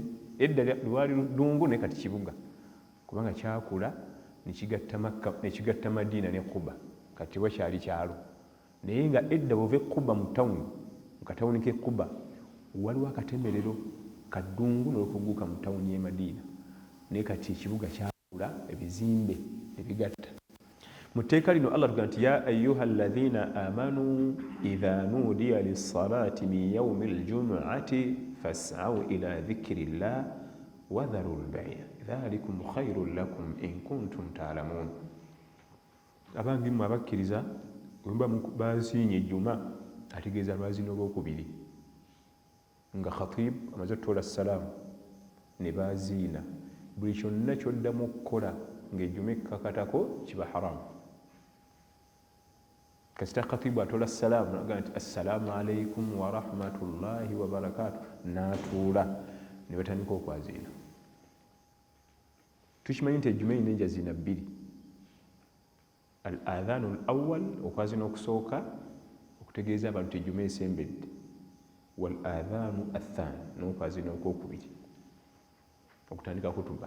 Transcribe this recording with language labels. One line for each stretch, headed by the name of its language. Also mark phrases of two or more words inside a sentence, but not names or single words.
Ganda: Edda lwali ddungu naye kati kibuga kubanga kyakula nekigatta Madiina ne Kuba kati wakyali kyalo. Naye nga edda bw'ova Kuba mu tawuni mu katawuni k'e Kuba waliwo akatemerero kaddungu n'okuguuka mu tawuni y'e Madiina naye kati ekibuga kyakula ebizimbe ebigatta. Mu tteeka lino Allah tugaa nti
Arabic: يا أيها الذين آمنوا إذا نودي للصلاة من يوم الجمعة فاسعوا إلى ذكر الله وذروا البيع ذلكم خير لكم إن كنتم تعلمون.
Ganda: Abangi mmwe abakkiriza bwe muba baziinye ejjuma ategeeza lwazino olwokubiri nga khatib amaze otutola salaamu ne baziina buli kyonna kyoddamu okukola ng'ejjuma ekkakatako kiba haramu. Kasita khatibu atola salaamu naga nti
Arabic: السلام عليكم ورحمة الله وبركاته
Ganda: n'atuula ne batandika okwaziina. Tukimanyi nti ejjuma erina enjaziina 2,
Arabic: الأذان الأول
Ganda: okwaziina okusooka okutegeeza abantu ejjuma esembedde,
Arabic: والأذان الثاني
Ganda: n'okwaziina okwokubiri okutandika kutuba.